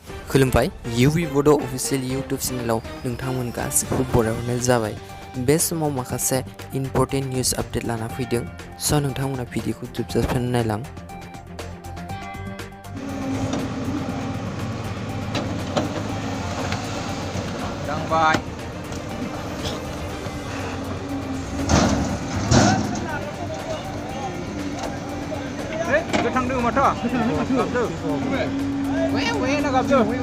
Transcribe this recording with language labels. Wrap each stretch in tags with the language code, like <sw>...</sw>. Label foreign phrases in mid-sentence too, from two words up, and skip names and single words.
<brx>खुलुमबाय UV Bodo official YouTube channel नोंथांमोन गासिबो बरायहरनाय जाबाय। बे समाव माखासे</brx> <en>important news update</en> <brx>लाना फैदों। स' नोंथांमोना भिडिअखौ जोबजासिम नायलां। दांबाय गोथां दङ माथो गाबदो वे ना गाबदो</brx>